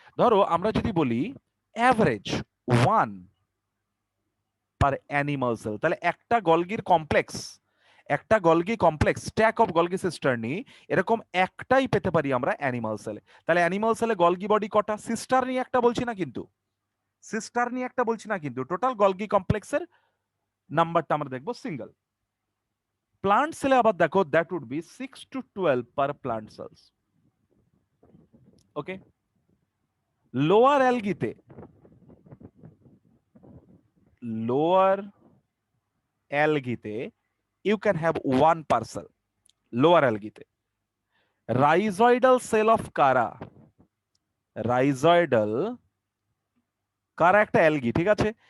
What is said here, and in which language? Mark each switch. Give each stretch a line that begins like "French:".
Bangla: ধরো আমরা যদি বলি অ্যাভারেজ 1 পার অ্যানিমাল সেল, তাহলে একটা গলগির কমপ্লেক্স, একটা Golgi complex stack of Golgi সিস্টার্নি, এরকম একটাই পেতে পারি আমরা অ্যানিমাল সেলে। তাহলে অ্যানিমাল সেলে গলগি বডি কটা? সিস্টার নিয়ে একটা বলছি না কিন্তু, সিস্টার নিয়ে একটা বলছি না কিন্তু, টোটাল গলগি কমপ্লেক্সের নাম্বারটা আমরা দেখবো সিঙ্গেল। প্লান্ট সেলে আবার দেখো
English: That would be 6 to 12 per plant cells. Okay, lower অ্যালগিতে, lower অ্যালগিতে you can have 1 parcel, lower algae. Rhizoidal cell of Cara, rhizoidal Chara
Bangla: একটা অ্যালগি, ঠিক আছে?